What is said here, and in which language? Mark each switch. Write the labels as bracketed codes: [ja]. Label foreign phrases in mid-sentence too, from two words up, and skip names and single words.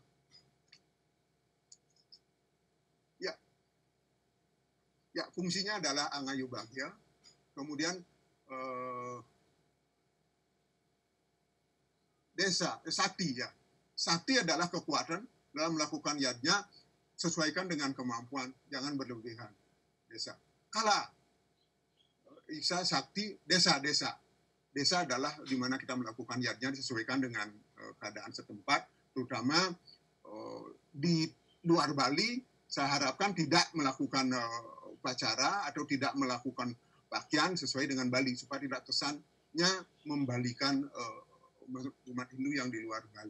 [id] Ya, fungsinya adalah Angayu Bagya. Kemudian desa, sakti ya. Sakti adalah kekuatan dalam melakukan yadnya sesuaikan dengan kemampuan, jangan berlebihan. Desa. Kala Isa sakti desa-desa. Desa adalah di mana kita melakukan yadnya disesuaikan dengan keadaan setempat, terutama di luar Bali. Saya harapkan tidak melakukan upacara atau tidak melakukan pakaian sesuai dengan Bali supaya tidak kesannya membalikan umat Hindu yang di luar Bali.